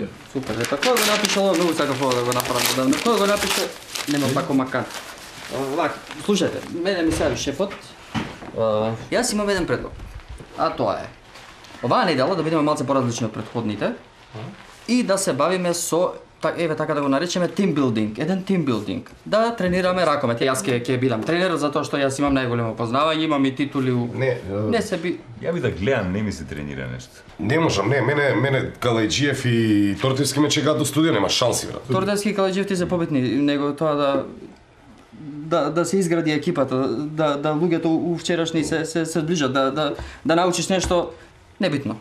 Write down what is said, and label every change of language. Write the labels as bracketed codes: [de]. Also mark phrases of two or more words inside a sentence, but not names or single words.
[mk] Супер, е така го напишало, многу сакав ова да го направам, да кој го напише, нема тако макан. Вака, слушајте, мене ми се јави шефот. Јас имам еден предлог. А тоа е. Оваа недела да бидеме малце поразлични од претходните и да се бавиме со еве така да го наречеме [en] team building, [mk] еден [en] team building. [mk] Да тренираме ракомет. Јас ќе бидам тренер затоа што јас имам најголемо познавање, имам и титули у не се би. Ја би да гледам, не ми се тренира нешто. Не можам, не, мене Калајджиев и Тортевски ме чекаат до студија, нема шанси, брат. Тортевски и Калајджиев ти се побитни, него тоа да се изгради екипата, да луѓето у вчерашни се зближат, да научиш нешто небитно.